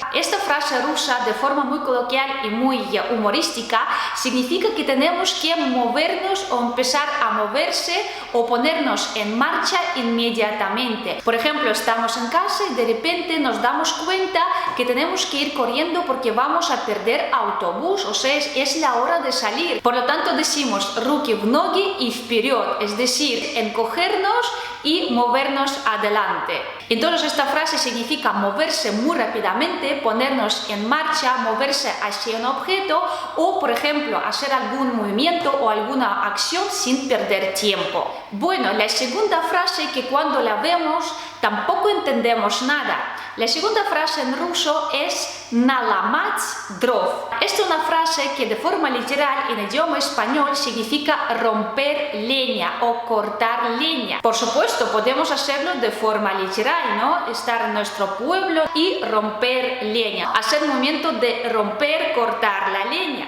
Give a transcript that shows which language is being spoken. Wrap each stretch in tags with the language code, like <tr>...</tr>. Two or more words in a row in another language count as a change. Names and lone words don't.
<es>Esta frase rusa, de forma muy coloquial y muy humorística, significa que tenemos que movernos o empezar a moverse o ponernos en marcha inmediatamente. Por ejemplo, estamos en casa y de repente nos damos cuenta que tenemos que ir corriendo porque vamos a perder autobús, o sea, es la hora de salir. Por lo tanto decimos</es> <ru>«руки в ноги и вперед»,</ru> <es>es decir, encogernos y movernos adelante. Entonces esta frase significa moverse muy rápidamente, ponernos en marcha, moverse hacia un objeto o, por ejemplo, hacer algún movimiento o alguna acción sin perder tiempo. Bueno, la segunda frase que cuando la vemos tampoco entendemos nada. La segunda frase en ruso es</es> <ru>«наламать дров».</ru> <es>Esta es una frase que de forma literal en idioma español significa romper leña o cortar leña. Por supuesto, podemos hacerlo de forma literal, ¿no? Estar en nuestro pueblo y romper leña. Hacer el movimiento de romper, cortar la leña.</es>